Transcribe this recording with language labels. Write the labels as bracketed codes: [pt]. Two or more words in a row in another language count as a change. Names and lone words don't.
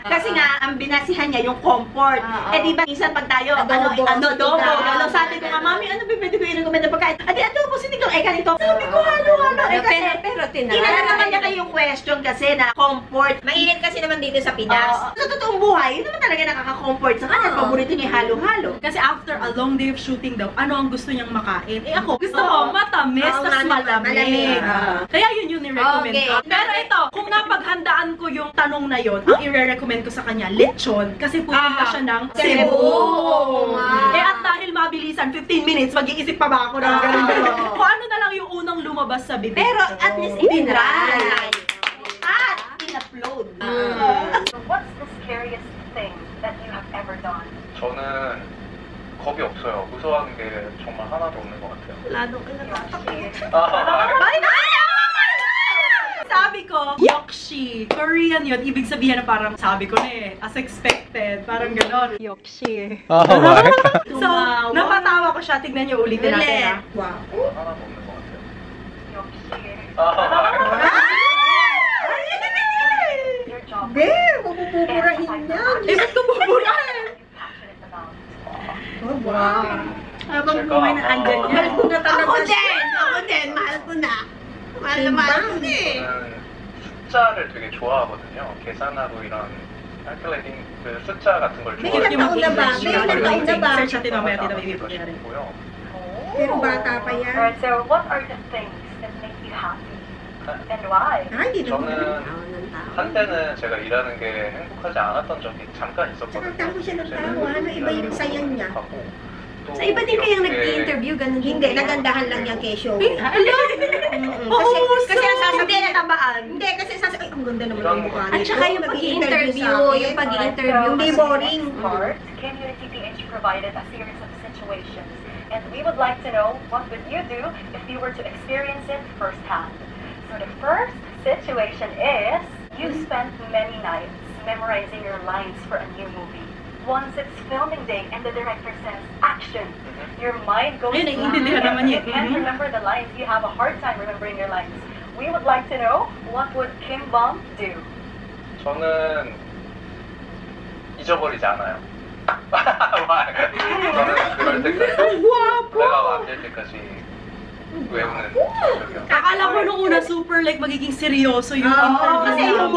[tl] Kasi nga, ang binasihan niya yung comfort. Eh di ba, minsan pag tayo, adobo, gano'n. Sabi ko nga, mami, ano ba pwede ko i-recommend na pagkain? Adi, adobo, sinigang, ganito. Sabi ko, halo-halo. Pero tinanong. Tinanong naman niya kayong question kasi na comfort. Mainit kasi naman dito sa Pinas. Sa totoong buhay, yun naman talaga nakaka-comfort sa kanya. Paborito niya yung halo-halo. Kasi [en] after a long day of shooting [tl] daw, ano ang gusto niyang makain? Eh ako, gusto ko matamis, tas malamig. Kaya yun yung ni-recommend ko. Pero ito, kung napaghandaan ko yung tanong na yun, ang i-recommend ko sa kanya, lechon. Kasi pupunta siya ng Cebu. Eh at dahil mabilisan, 15 minutes, mag-iisip pa ba ako ng ganun? Kung ano na lang yung unang lumabas sa bibig. Pero at least itinry. At in-upload. [en] So what's the scariest thing that you have ever done? [ko] 저는 겁이 없어요. 무서워하는 게 정말 하나도 없는 것 같아요. [tl] Sabi ko, Yokshi. Korean yun. Ibig sabihin na parang, sabi ko na eh, [en] as expected. [tl] Parang gano'n. Yokshi. So, napatawa ko siya. Tignan niyo, ulitin natin ha. Wow. [ko] 하나도 없는 것 같아요. [en] Your job. [tl] Be, mapupupurahin yan. Eh, ba't ko buburahin? [en] Passionate about. Oh, wow. [tl] Habang buhay na andyan niya. Mahal ko na talaga. Ako din, mahal ko na. Mahal na mahal ko na eh. [ko] 저는 숫자를 되게 좋아하거든요. 계산하고 이런 calculating 그 숫자 같은 걸 [tl] May [ko] 좋아해요. [tl] ilang taon na ba? May ilang taon na ba? Search natin mamaya, tita, may bibigyan rin. Pero bata pa yan. [en] Alright, so what are the things that make you happy? And why? [tl] Ay, di naman. [ko] 저는 한때는 제가 일하는 게 행복하지 않았던 적이 잠깐 있었거든요. [tl] Tsaka tapo siya ng tawa. Ano, iba yung saya niya. Sa iba din kayang nag-i-interview, ganun din. Hindi, nagandahan lang yung kay Show. Kasi Hindi, natabaan. Hindi, kasi sasabi, ay, ang ganda naman ng mukha At nito. saka yung pag-i-interview, yung pag-i-interview. Hindi boring. [en] Smart, Community PH provided a series of situations, and we would like to know what would you do if you were to experience it firsthand. So the first situation is you spent many nights memorizing your lines for a new movie. Once it's filming day and the director says action, your mind goes [tl] Ayun, naiintindihan naman [en] you [tl] niya. [en] can't remember the lines. You have a hard time remembering your lines. We would like to know what would Kim Bum do? [ko] 저는 잊어버리지 않아요. 저는 그럴 때까지 내가 만들 때까지 외우는 적이요. [tl] akala ko nung una [en] super like [tl] magiging seryoso yung interview Kasi yung namin.